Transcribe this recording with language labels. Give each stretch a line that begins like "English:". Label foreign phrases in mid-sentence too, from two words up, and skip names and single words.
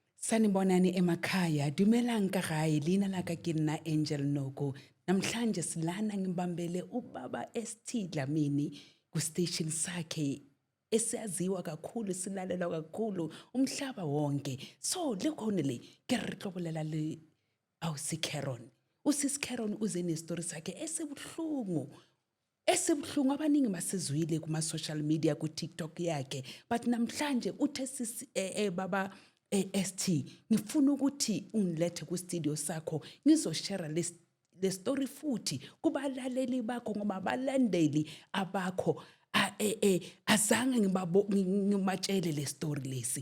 Zulu: Sanibonani emakhaya,
Northern Sotho: dumelang kagai, lina la ka ke nna Angel Noko.
Zulu: Namhlanje silana ngimbambele ubaba ST Dlamini ku station sakhe esiyaziwa kakhulu silalelwa kakhulu umhlaba wonke.
Northern Sotho: So lekhona le ke re tlobolela le awusi CARON.
Zulu: Usis CARON uze nestory sakhe esibuhlungu abaningi masizwile kuma
English: social media
Zulu: ku TikTok yakhe, but namhlanje uthe baba ST ngifuna ukuthi ungilethe ku studio sakho ngizoshare le story futhi kubalaleli bakho ngoba abalandeli abakho azange ngimatshele le story lesi.